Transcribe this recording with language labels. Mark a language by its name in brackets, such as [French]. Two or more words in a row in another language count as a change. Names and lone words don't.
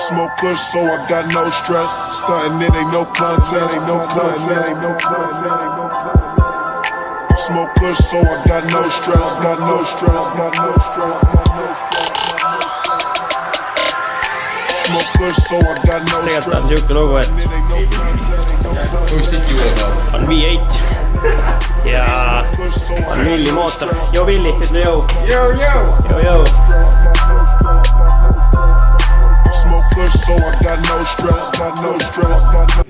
[English] Smoke kush, so I got no stress. Stuntin', it ain't no contest, ain't no contest, ain't no contest, ain't no contest. Smoke kush, so I got no stress, got no stress, got no stress, got no stress. Smoke kush, so I got no stress. [Estonian] tegelikult on siuke lugu, et on V8 ja on Villi mootor. Joo Villi, ütle joo. Joo. Joo, joo. [English] Smoke kush, so I got no stress, got no stress, got no.